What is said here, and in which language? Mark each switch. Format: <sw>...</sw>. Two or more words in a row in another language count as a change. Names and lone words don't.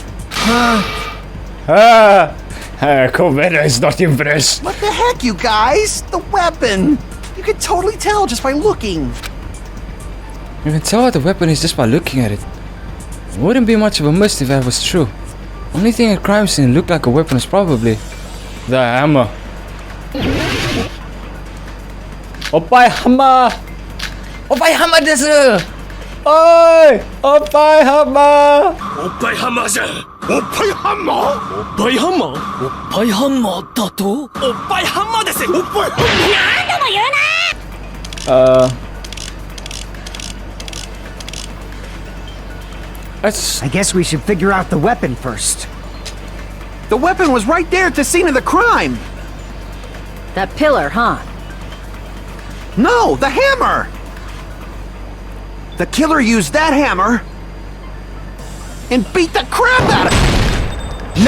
<en>Commander is not impressed. What the heck, you guys? The weapon! You can totally tell just by looking. You can tell what the weapon is just by looking at it. It wouldn't be much of a mist if that was true. Only thing at crime scene looked like a weapon is probably the hammer.</en> <ja>おっぱいハンマー! おっぱいハンマーです!おい! おっぱいハンマー! おっぱいハンマーじゃ。おっぱいハンマー? おっぱいハンマー? おっぱいハンマーだと? おっぱいハンマーです。おっぱいハンマー. 何度も言うな!</ja> <en>I guess we should figure out the weapon first. The weapon was right there at the scene of the crime. That pillar, huh? No, the hammer! The killer used that hammer and beat the crap out of it!</en>